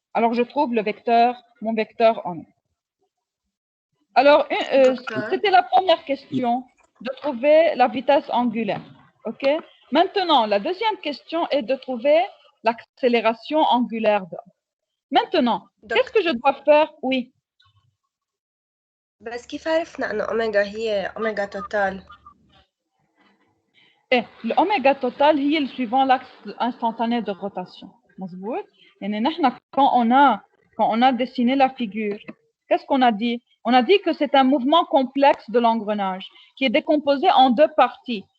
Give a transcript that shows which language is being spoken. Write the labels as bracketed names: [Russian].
[French] Alors je trouve mon vecteur oméga. Alors, c'était la première question, de trouver la vitesse angulaire. OK? Maintenant, la deuxième question est de trouver l'accélération angulaire d'A. Maintenant, qu'est-ce que je dois faire? Oui. [Arabic] بس كيف عرفنا انه اوميجا هي اوميجا توتال؟ [French] l'oméga total [Arabic] هي [French] suivant l'axe instantané de rotation. [Arabic] مظبوط؟ يعني نحن [French] quand on a dessiné la figure, qu'est-ce qu'on a dit? On a dit que c'est un mouvement complexe de l'engrenage qui est décomposé en deux parties.